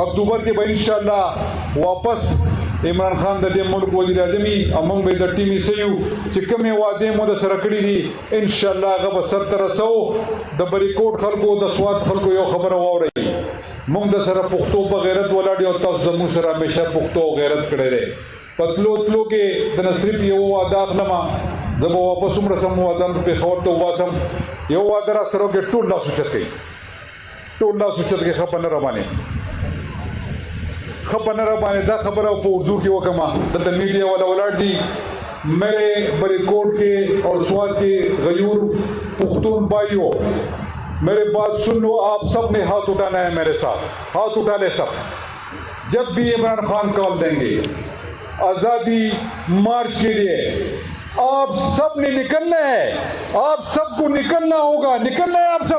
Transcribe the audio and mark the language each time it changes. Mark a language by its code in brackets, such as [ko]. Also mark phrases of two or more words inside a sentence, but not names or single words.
[ps] اکتوبر کې به انشاءالله واپس عمران خان د دې ملک وزیر اعظمي او موږ به د ټیم حصه یو چې کومې وعدې مو د سره کړي دي انشاءالله هغه به سرته رسو د بریکوټ خلکو د سوات خلکو یو خبره واورئ موږ د سره پښتو په غیرت ولاړ یو تاسو زموږ سره همیشه پښتو غیرت کړی دی په تلو تلو کې د نصرف یو وعده اخلمه زه به واپس هم رسم ځان پېښور ته وباسم یو وعده را سره وکړې ټول لاس اوچت کوي ټول لاس اوچت کوي ښه په نه رابانې خبر ربانے دا خبر په اردو کی وکما دلته میڈیا والا ولاړ دي [ur] میرے بریکوٹ کے اور سوات کے غیور پختون بھائیوں میرے بات سن لو آپ سب نے ہاتھ اٹھانا ہے میرے ساتھ ہاتھ اٹھا لے سب جب بھی عمران خان کال دیں گے آزادی مارچ کے لیے آپ سب نے نکلنا ہے آپ سب کو نکلنا ہوگا نکلنا ہے آپ سب